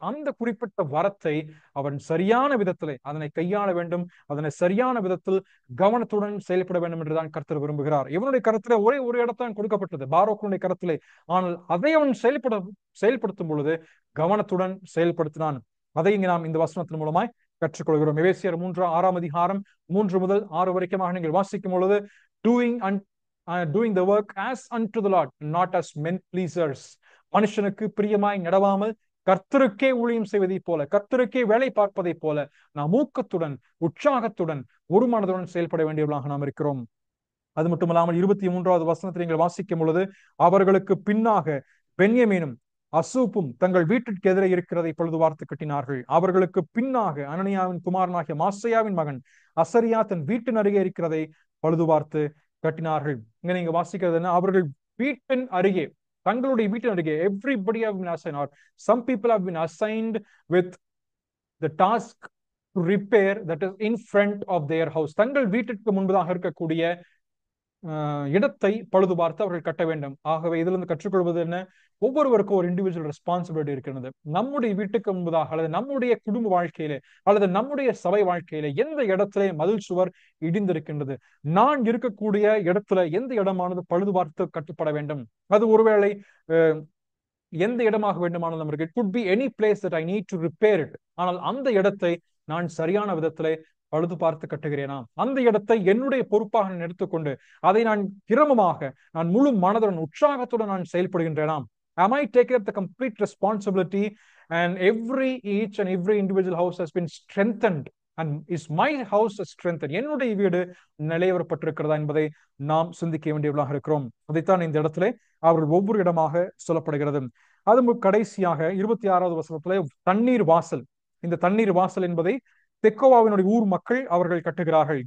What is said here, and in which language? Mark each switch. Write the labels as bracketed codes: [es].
[ta] அந்த குறிப்பிட்ட வரத்தை அவன் சரியான விதத்திலே அதனை கையாள வேண்டும், அதனை சரியான விதத்தில் கவனத்துடன் செயல்பட வேண்டும் என்றுதான் கர்த்தர் விரும்புகிறார். இவனுடைய கருத்திலே ஒரே ஒரு இடத்தான் கொடுக்கப்பட்டது, பாரோக்குடைய கருத்திலே. ஆனால் அதை அவன் செயல்படுத்தும் பொழுது கவனத்துடன் செயல்படுத்தினான். அதை இங்கு நாம் இந்த வசனத்தின் மூலமாய் கற்றுக்கொள்கிறோம். எபேசியர் 3ஆம் அதிகாரம் 3 முதல் 6 வரைக்குமாக நீங்கள் வாசிக்கும் பொழுது [en] doing the work as unto the Lord, not as men pleasers. [ta] மனுஷனுக்கு பிரியமாய் நடவாமல் கர்த்தருக்கே ஊழியம் செய்வதை போல, கர்த்தருக்கே வேலை பார்ப்பதை போல நாம் ஊக்கத்துடன் உற்சாகத்துடன் ஒரு மனதுடன் செயல்பட வேண்டியவர்களாக நாம் இருக்கிறோம். அது மட்டுமல்லாமல் 23வது வசனத்தில் நீங்கள் வாசிக்கும் பொழுது அவர்களுக்கு பின்னாக பென்யமீனும் அசூப்பும் தங்கள் வீட்டிற்கு எதிரே இருக்கிறதை பழுது பார்த்து கட்டினார்கள். அவர்களுக்கு பின்னாக அனனியாவின் குமாரனாகிய மாசையாவின் மகன் அசரியா தன் வீட்டின் அருகே இருக்கிறதை பழுது பார்த்து கட்டினார்கள். இங்க நீங்க வாசிக்கிறது என்ன, அவர்கள் வீட்டின் அருகே, [en] தங்களுடைய வீட்டின் அருகே, everybody have been assigned or some people have been assigned with the task to repair that is in front of their house. [ta] தங்கள் வீட்டிற்கு முன்பதாக இருக்கக்கூடிய இடத்தை பழுது பார்த்து அவர்கள் கட்ட வேண்டும். ஆகவே இதுல இருந்து கற்றுக்கொள்வது என்ன, ஒவ்வொருவருக்கும் ஒரு இண்டிவிஜுவல் ரெஸ்பான்சிபிலிட்டி இருக்கிறது. நம்முடைய வீட்டுக்கு முன்பதாக அல்லது நம்முடைய குடும்ப வாழ்க்கையிலே அல்லது நம்முடைய சபை வாழ்க்கையிலே எந்த இடத்திலே மதில் சுவர் இடிந்திருக்கின்றது, நான் இருக்கக்கூடிய இடத்துல எந்த இடமானது பழுது பார்த்து கட்டப்பட வேண்டும். அது ஒருவேளை எந்த இடமாக வேண்டுமானாலும் இருக்கு, [en] it could be any place that I need to repair it. [ta] ஆனால் அந்த இடத்தை நான் சரியான விதத்திலே பழுது பார்த்து கட்டுகிறேனா? அந்த இடத்தை என்னுடைய பொறுப்பாக நான் எடுத்துக்கொண்டு அதை நான் கிரமமாக நான் முழு மனதுடன் உற்சாகத்துடன் நான் செயல்படுகின்றேனா? [en] Am I taking up the complete responsibility, and each and every individual house has been strengthened, and is my house strengthened? [ta] என்னுடைய வீடு நிலைவரப்பட்டிருக்கிறதா என்பதை நாம் சிந்திக்க வேண்டியவர்களாக இருக்கிறோம். அதைத்தான் இந்த இடத்திலே அவர்கள் ஒவ்வொரு இடமாக சொல்லப்படுகிறது. அது கடைசியாக 26வது வசனத்திலே தண்ணீர் வாசல். இந்த தண்ணீர் வாசல் என்பதை தெக்கோவாவினுடைய ஊர் மக்கள் அவர்கள் கட்டுகிறார்கள்.